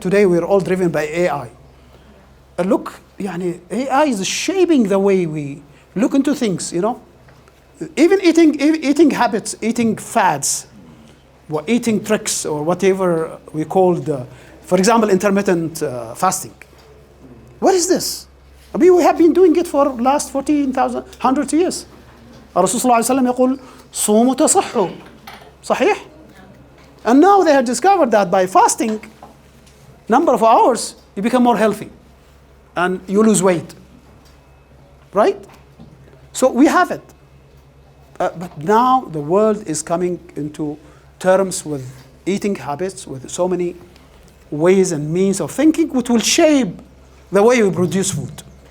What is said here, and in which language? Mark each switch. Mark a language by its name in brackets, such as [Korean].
[English] Today we're all driven by AI. Look, AI is shaping the way we look into things, Even eating habits, eating fads, or eating tricks, or whatever we called, for example, intermittent fasting. What is this? I mean, we have been doing it for the last 100 years. [Arabic] الرسول صلى الله عليه وسلم يقول صوموا تصحوا. صحيح? [English] And now they have discovered that by fasting number of hours, you become more healthy and you lose weight. Right? So we have it. But now the world is coming into terms with eating habits, with so many ways and means of thinking, which will shape the way we produce food.